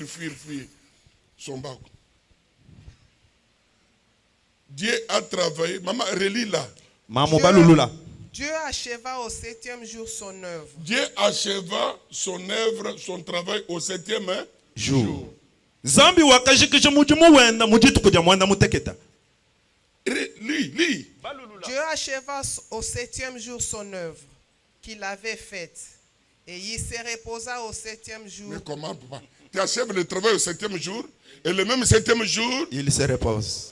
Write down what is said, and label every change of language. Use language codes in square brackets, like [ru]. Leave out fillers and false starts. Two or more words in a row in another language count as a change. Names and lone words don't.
[fr] Son bac. Dieu a travaillé. Maman, relis là. Dieu acheva au 7e jour son œuvre. Dieu acheva son œuvre, son travail au 7e jour. [lua] Zambi wakashikisha mujimu wenda mujitu kuja mwenda muteketa. [fr] Lis. Dieu acheva au 7e jour son œuvre qu'il avait faite, et il se reposa au 7e jour. Mais comment, papa? Tu achèves le travail au 7e jour, et le même 7e jour, il se repose.